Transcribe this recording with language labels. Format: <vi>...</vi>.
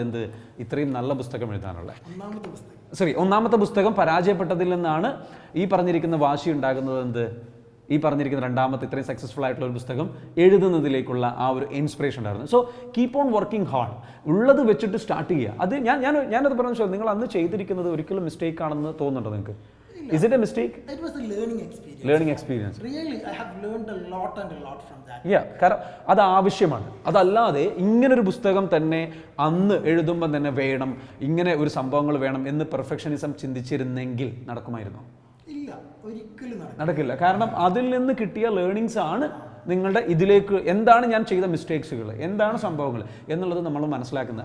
<ml>എന്ത് ഇത്രയും നല്ല പുസ്തകം എഴുതാനുള്ള 1ാമത്തെ പുസ്തകം പരാജയപ്പെട്ടതിൽ നിന്നാണ് ഈ പറഞ്ഞിരിക്കുന്ന വാശി ഉണ്ടാകുന്നത്. എന്ത് ഈ പറഞ്ഞിരിക്കുന്ന 2ാമത്തെ ഇത്രയും സക്സസ്ഫുൾ ആയിട്ടുള്ള ഒരു പുസ്തകം എഴുതുന്നതിലേക്കുള്ള ആ ഒരു ഇൻസ്പിറേഷൻ ഉണ്ടായിരുന്നു.</ml> <en>So keep on working hard.</en> <ml>ഉള്ളത് വെച്ചിട്ട് സ്റ്റാർട്ട് ചെയ്യുക. അത് ഞാനത് പറഞ്ഞു, നിങ്ങൾ അന്ന് ചെയ്തിരിക്കുന്നത് ഒരിക്കലും മിസ്റ്റേക്ക് ആണെന്ന് തോന്നുന്നുണ്ടോ നിങ്ങൾക്ക്?</ml> <en>Is it a mistake? It was a learning experience. Really, I have learned a lot from that.</en> <ml>Yeah, കാരണം അത് ആവശ്യമാണ്. അതല്ലാതെ ഇങ്ങനൊരു പുസ്തകം തന്നെ അന്ന് എഴുതുമ്പോൾ തന്നെ വേണം, ഇങ്ങനെ ഒരു സംഭവങ്ങൾ വേണം എന്ന് പെർഫെക്ഷനിസം ചിന്തിച്ചിരുന്നെങ്കിൽ നടക്കുമായിരുന്നോ? ഇല്ല, ഒരിക്കലും നടക്കില്ല. കാരണം അതിൽ നിന്ന് കിട്ടിയ ലേണിങ്സ് ആണ് നിങ്ങളുടെ ഇതിലേക്ക് എന്താണ് ഞാൻ ചെയ്ത മിസ്റ്റേക്സുകൾ, എന്താണ് സംഭവങ്ങൾ എന്നുള്ളത് നമ്മൾ മനസ്സിലാക്കുന്നത്.</ml>